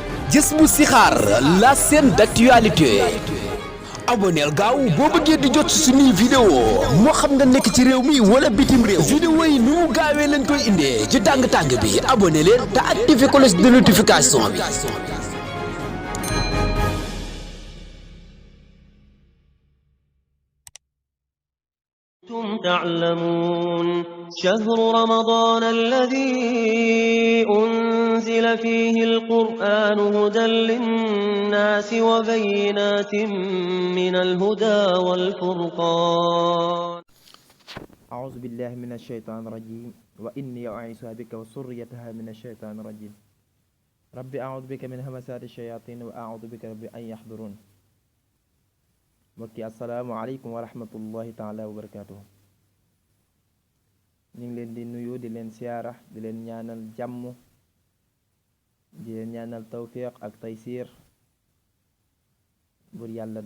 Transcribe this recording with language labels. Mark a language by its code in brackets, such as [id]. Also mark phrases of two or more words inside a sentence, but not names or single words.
[wo] Jazbou Chikhar, [fr] la chaîne d'actualité. [wo] aboneel gaaw boo bëggee di jot suñuy vidéo moo xam nga nekk ci réew mi wala bitim réew. vidéo yi nu mu gaawee lañ koy indee ci tàng-tàng bi abonné leen te activé [fr] cloche de notification [wo] bi. [ar] تعلمون شهر رمضان الذي أنزل فيه القرآن هدى للناس وبينات من الهدى والفرقان. أعوذ بالله من الشيطان الرجيم وإني أعيذها بك وذريتها من الشيطان الرجيم ربي أعوذ بك من همسات الشياطين وأعوذ بك ربي أن يحضرون. mbokki السلام عليكم ورحمة الله تعالى وبركاته. [wo] ñu ngi leen di nuyu di leen siyaara di leen ñaanal jàmm di leen ñaanal tawfiq ak taysiir bur yàlla